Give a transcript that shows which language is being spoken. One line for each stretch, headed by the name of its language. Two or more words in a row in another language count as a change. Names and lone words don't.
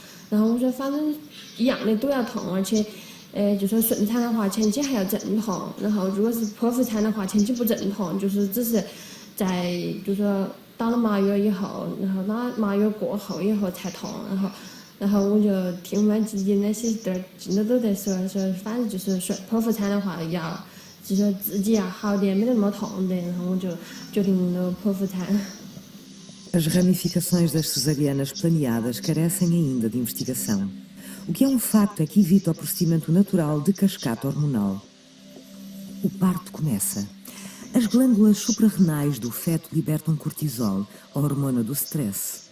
Chinese: 然后我说反正一样的都要痛，而且就说顺产的话前期还要阵痛，然后如果是剖腹产的话前期不阵痛，就是只是在就说打了麻药以后，然后打麻药过后以后才痛，然后我就听我们自己那些真的都在说，反正就是说剖腹产的话要就是自己要好点，没得那么痛的，然后我就决定了剖腹产。
Portuguese: As ramificações das cesarianas planeadas carecem ainda de investigação. O que é um facto é que evita o procedimento natural de cascata hormonal. O parto começa. As glândulas suprarrenais do feto libertam cortisol, a hormona do stress.